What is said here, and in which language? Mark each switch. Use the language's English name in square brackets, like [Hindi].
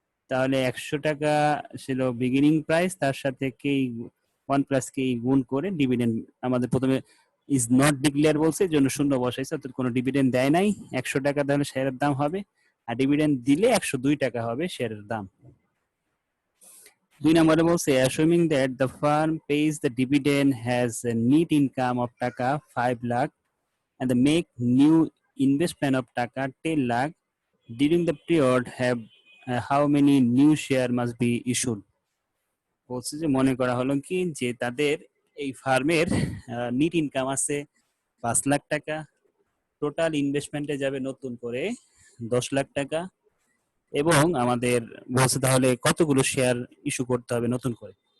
[Bangla] তাহলে 100 টাকা ছিল বিগিনিং প্রাইস, তার সাথে কে 1 প্লাস কে গুণ করে ডিভিডেন্ড আমাদের প্রথমে ইজ নট ডিক্লেয়ার বলছে, এই জন্য শূন্য বসাইছে, অর্থাৎ কোনো ডিভিডেন্ড দেয় নাই। 100 টাকা তাহলে শেয়ারের দাম হবে, আর ডিভিডেন্ড দিলে 102 টাকা হবে শেয়ারের দাম। 2 নম্বরে বলছে [English] assuming that the firm pays the dividend has a net income of taka 5 lakh and the make new investment of taka 10 lakh during the period, have how many new share must be issued। [Bangla] বলছে যে মনে করা হলো কি যে তাদের এই ফার্মের নিট ইনকাম আছে 5 লাখ টাকা, টোটাল ইনভেস্টমেন্টে যাবে নতুন করে 10 লাখ টাকা, এবং আমাদের বলছে তাহলে কতগুলো শেয়ার ইস্যু করতে হবে নতুন করে।